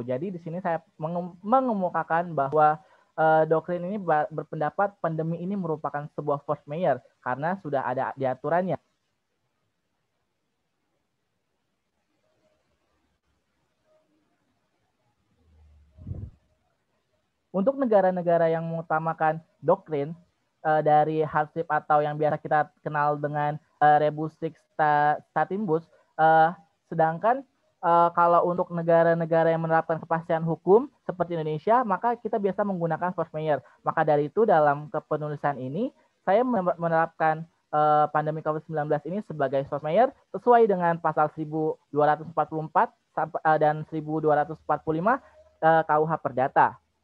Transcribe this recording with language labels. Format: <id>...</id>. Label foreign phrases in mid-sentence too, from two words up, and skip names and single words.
<id>Jadi di sini saya mengemukakan bahwa doktrin ini berpendapat pandemi ini merupakan sebuah</id> <fr>force majeure</fr> <id>karena sudah ada diaturannya. Untuk negara-negara yang mengutamakan doktrin dari hardship atau yang biasa kita kenal dengan</id> <la>rebus sic stantibus,</la> <id>sedangkan kalau untuk negara-negara yang menerapkan kepastian hukum seperti Indonesia, maka kita biasa menggunakan</id> <fr>force majeure.</fr> <id>Maka dari itu dalam kepenulisan ini saya menerapkan pandemi COVID-19 ini sebagai</id> <fr>force majeure</fr> <id>sesuai dengan pasal 1244 dan 1245 KUH Perdata.</id>